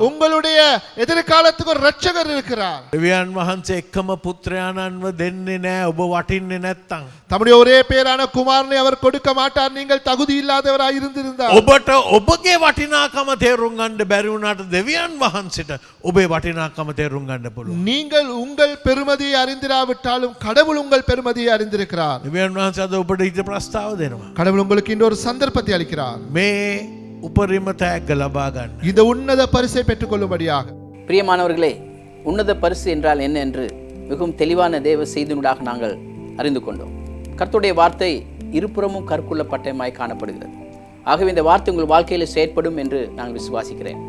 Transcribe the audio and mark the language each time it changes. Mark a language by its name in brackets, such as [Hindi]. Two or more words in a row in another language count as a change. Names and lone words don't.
[Tamil] உங்களுடைய எதிர்காலத்துக்கு ஒரு ரட்சகர் இருக்கிறார். [Sinhala] දෙවියන් වහන්සේ එක්කම පුත්‍රයාණන්ව දෙන්නේ නැහැ ඔබ වටින්නේ නැත්තම්. [Tamil] தம்முடைய ஒரே பேரான குமாரனை அவர் கொடுக்க மாட்டார் நீங்கள் தகுதி இல்லாதவராய் இருந்திருந்தார். [Sinhala] ඔබට ඔබගේ වටිනාකම තේරුම් ගන්න බැරි වුණාට දෙවියන් වහන්සේට ඔබේ වටිනාකම තේරුම් ගන්න පුළුවන්. [Tamil] நீங்கள் உங்கள் பெருமதியை அறிந்திராவிட்டாலும் கடவுள் உங்கள் பெருமதியை அறிந்திருக்கிறார். [Sinhala] දෙවියන් වහන්සේ අද ඔබට ඊට ප්‍රස්තාව දෙනවා. [Tamil] கடவுள் உங்களுக்கு இன்னொரு சந்தர்ப்பத்தை அளிக்கிறார். [Sinhala] මේ උපරිම තෑග්ග ලබා ගන්න. [Tamil] இந்த உன்னத பரிசை பெற்றுக்கொள்ளும்படியாக. பிரியமானவர்களே, உன்னத பரிசு என்றால் என்ன என்று மிகவும் தெளிவான தேவ செய்தினூடாக நாங்கள் அறிந்து கொண்டோம். கர்த்தருடைய வார்த்தை இருபுறமும் கற்குள்ள பட்டயமாய் காணப்படுகிறது. ஆகவே இந்த வார்த்தை உங்கள் வாழ்க்கையில் செயற்படும் என்று நாங்கள் விசுவாசிக்கிறேன்.